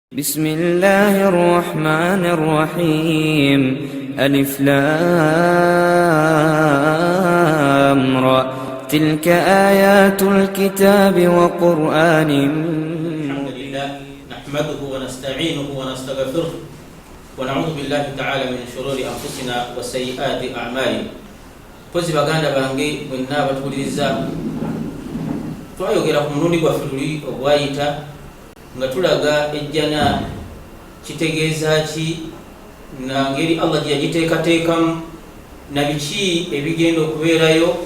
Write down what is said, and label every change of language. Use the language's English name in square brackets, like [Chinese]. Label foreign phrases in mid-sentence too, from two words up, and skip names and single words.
[Arabic] بسم الله الرحمن الرحيم ألف لام را تلك آيات الكتاب وقرآن الحمد لله نحمده ونستعينه ونستغفره ونعوذ بالله تعالى من شرور أنفسنا وسيئات أعمالنا [Ganda] pozi baganda bange mwenna batuliriza twayogera ku mulundi gwaffe luli ogwayita nga tulaga ejjana kitegeeza ki na ngeri Allah gye yagiteekateekamu na biki ebigenda okubeerayo.